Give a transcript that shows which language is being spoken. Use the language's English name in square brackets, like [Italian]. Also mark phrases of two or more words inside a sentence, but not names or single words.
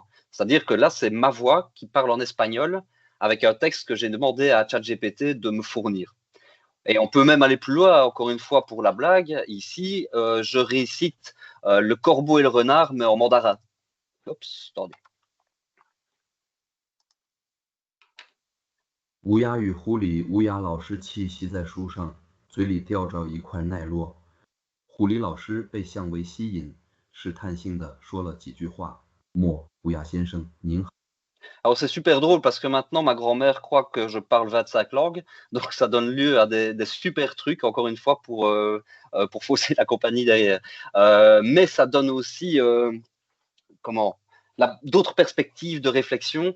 [French] C'est-à-dire que là, c'est ma voix qui parle en espagnol avec un texte que j'ai demandé à ChatGPT de me fournir. Et on peut même aller plus loin, encore une fois, pour la blague. Ici, je récite le corbeau et le renard, mais en mandarin. Oups, attendez. [Chinese] 乌鸦与狐狸，乌鸦老师栖息在树上，嘴里叼着一块奈落。狐狸老师被香味吸引，试探性地说了几句话。莫，乌鸦先生，您好。 [French] Alors c'est super drôle parce que maintenant ma grand-mère croit que je parle 25 langues, donc ça donne lieu à des super trucs, encore une fois, pour fausser la compagnie derrière. Mais ça donne aussi d'autres perspectives de réflexion.